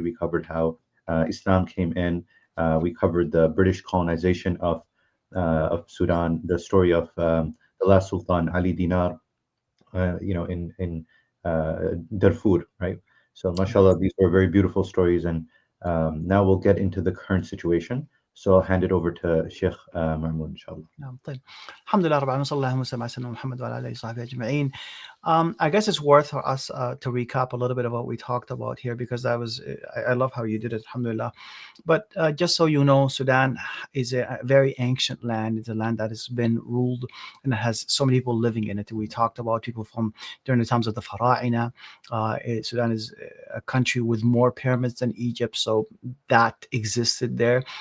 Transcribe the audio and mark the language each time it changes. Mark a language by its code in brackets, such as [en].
[en] We covered how Islam came in. We covered the British colonization of Sudan, the story of the last Sultan Ali Dinar, in Darfur, right? So, mashallah, these were very beautiful stories. And now we'll get into the current situation. So I'll hand it over to Sheikh Ma'moon, inshallah. [ar] نعم طيب الحمد لله رب العالمين صلى الله وسلم على سيدنا محمد وعلى آله وصحبه أجمعين. [en] I guess it's worth for us to recap a little bit of what we talked about here, because I love how you did it, alhamdulillah. But just so you know, Sudan is a very ancient land. It's a land that has been ruled and it has so many people living in it. We talked about people from during the times of the Fara'ina. Sudan is a country with more pyramids than Egypt, so that existed there.